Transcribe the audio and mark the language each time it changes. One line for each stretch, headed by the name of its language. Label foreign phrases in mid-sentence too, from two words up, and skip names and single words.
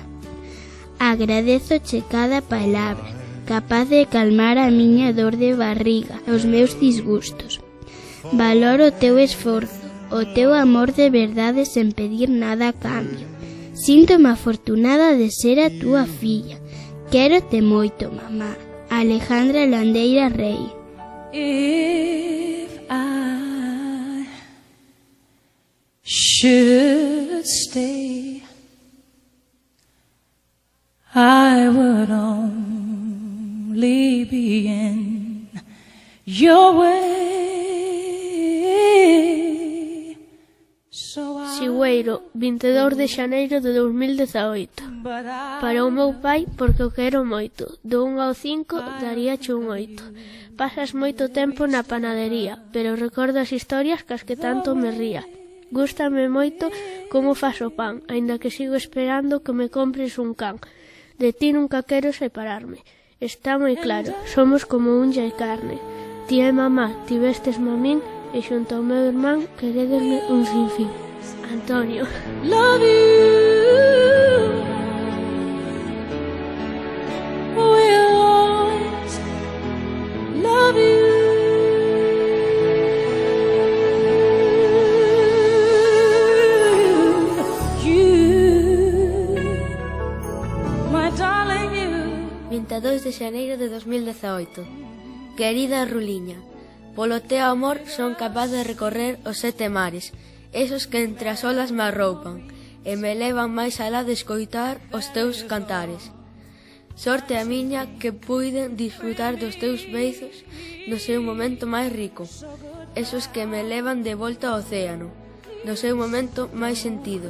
Galician: Agradezoche cada palabra, capaz de calmar a miña dor de barriga, os meus disgustos. Valoro o teu esforzo, o teu amor de verdade sen pedir nada a cambio. Síntome afortunada de ser a túa filla. Quérote moito, mamá. Alejandra Landeira Rey.
English: If I should stay, I would only be in your way.
Galician: Sigüeiro, 22 de xaneiro de 2018. Para o meu pai, porque o quero moito. Do 1 ao 5 daríache un 8. Pasas moito tempo na panadería, pero recordo as historias cas que tanto me ría. Gústame moito como fas o pan, aínda que sigo esperando que me compres un can. De ti nunca quero separarme. Está moi claro, somos como unha e carne. Ti e mamá tivestesme a min e xunto ao meu irmán queredesme un sinfín. Antonio.
English: Love you. We'll always love you. You, my darling, you.
Galician: 22 de xaneiro de 2018. Querida Ruliña, polo teu amor son capaz de recorrer os 7 mares, esos que entre as olas me arroupan e me levan máis alá de escoitar os teus cantares. Sorte a miña que puiden disfrutar dos teus beizos no seu momento máis rico, esos que me levan de volta ao océano, no seu momento máis sentido.